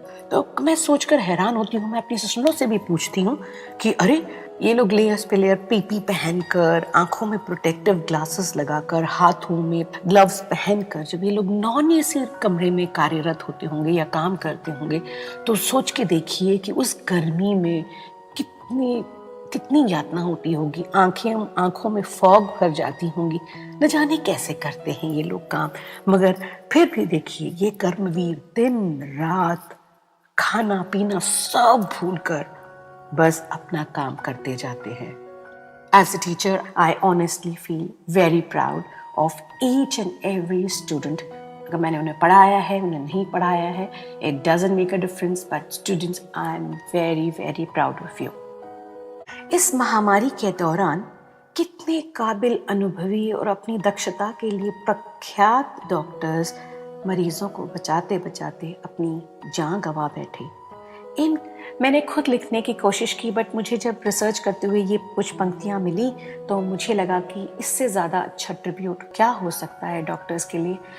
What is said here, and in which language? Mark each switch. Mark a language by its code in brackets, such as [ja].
[hi] तो मैं सोचकर हैरान होती हूँ, मैं अपनी ससुरों से भी पूछती हूँ कि अरे ये लोग लेयर्स पे लेयर पीपी पहनकर, आंखों में प्रोटेक्टिव ग्लासेस लगाकर, हाथों में ग्लव्स पहनकर जब ये लोग नॉन एसी कमरे में कार्यरत होते होंगे या काम करते होंगे, तो सोच के देखिए कि उस गर्मी में कितनी यातना होती होगी। आंखों में फॉग भर जाती होंगी। न जाने कैसे करते हैं ये लोग काम, मगर फिर भी देखिए ये कर्मवीर दिन रात खाना पीना सब भूलकर बस अपना काम करते जाते हैं। [en] As a teacher, I honestly feel very proud of each and every student. अगर मैंने उन्हें पढ़ाया है, उन्हें नहीं पढ़ाया है, it doesn't make a difference, but students, I am very, very proud of you. [hi] इस महामारी के दौरान कितने काबिल, अनुभवी और अपनी दक्षता के लिए प्रख्यात डॉक्टर्स मरीजों को बचाते बचाते अपनी जान गंवा बैठे। इन मैंने खुद लिखने की कोशिश की, बट मुझे जब रिसर्च करते हुए ये कुछ पंक्तियाँ मिली तो मुझे लगा कि इससे ज़्यादा अच्छा ट्रिब्यूट क्या हो सकता है डॉक्टर्स के लिए।